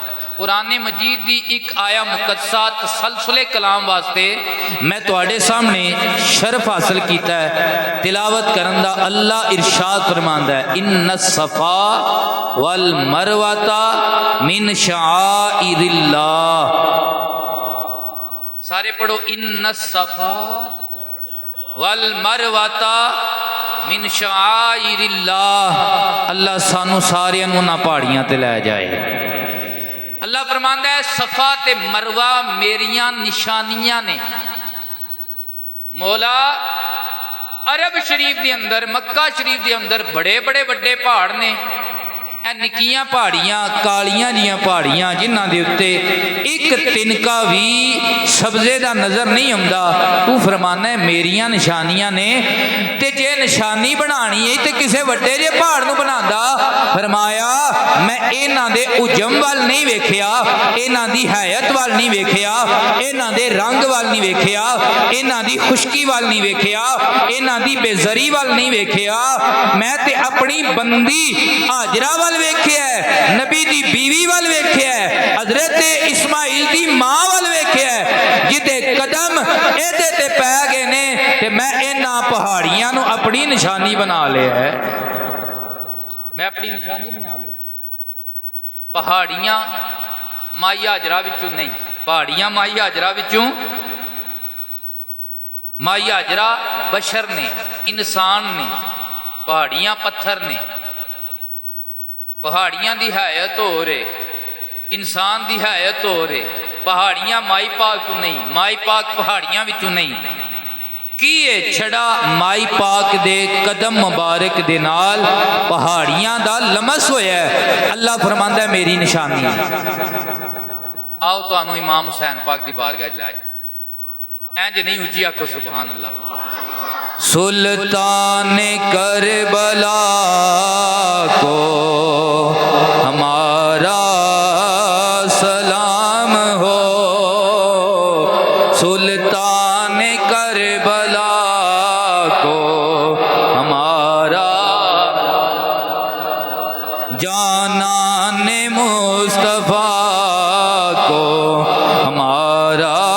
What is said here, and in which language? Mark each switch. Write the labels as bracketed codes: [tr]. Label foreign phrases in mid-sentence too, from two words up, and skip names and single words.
[pa] قرآن مجید دی ایک آیا مقدسہ تسلسل کلام واسطے میں تواڈے سامنے شرف حاصل کیتا ہے تلاوت کرن دا اللہ ارشاد فرماندا ہے [ar] ان الصفا والمروہ من شعائر اللہ [pa] سارے پڑھو [ar] ان الصفا والمروۃ من شعائر اللہ، [pa] اللہ سانو سارے انہاں پہاڑیاں تے لے جائے۔ اللہ فرماندا ہے صفا تے مروہ میریاں نشانیاں نے۔ مولا عرب شریف دے اندر، مکہ شریف دے اندر بڑے بڑے بڑے پہاڑ نے، اے نکیاں پہاڑیاں کالیاں جیاں پہاڑیاں جنہاں دے اتے ایک تنکا بھی سبزے دا نظر نہیں آندا، تو فرمانا ہے میریاں نشانیاں نے، تے جے نشانی بنانی ہے تے کسے وڈے جے پہاڑ نو بناندا۔ فرمایا میں انہاں دے اجم وال نہیں ویکھیا، انہاں دی حیت وال نہیں ویکھیا، انہاں دے رنگ وال نہیں ویکھیا، انہاں دی خشکی وال نہیں ویکھیا، انہاں دی بے زری وال نہیں ویکھیا، میں تے اپنی بندی ہاجرہ وال ویکھیا ہے، نبی دی بیوی وال ویکھیا ہے، حضرت اسماعیل دی ماں وال ویکھیا ہے، جدے قدم ایدے تے پہ گئے نے تے میں انہاں پہاڑیاں نو اپنی نشانی بنا لیا ہے، میں اپنی نشانی بنا لیا۔ پہاڑیاں مائی ہاجرہ وچوں نہیں، پہاڑیاں مائی ہاجرہ وچوں، مائی ہاجرہ بشر نے، انسان نے، پہاڑیاں پتھر نے۔ پہاڑیاں دی حیت ہو رہے، انسان دی حیت ہو رہے، پہاڑیاں مائی پاک تو نہیں، مائی پاک پہاڑیاں وچوں نہیں، کیے چھڑا مائی پاک دے قدم مبارک دے نال پہاڑیاں دا لمس ہویا ہے۔ اللہ فرماندا ہے میری نشانی ہے۔ آؤ تو انو امام حسین پاک دی بارگاہ جلائے، اینج نہیں اچھی آکھو [ar] سبحان اللہ۔ [ur] سلطان کربلا کو ہمارا سلام ہو، سلطان کربلا کو ہمارا، جانان مصطفیٰ کو ہمارا۔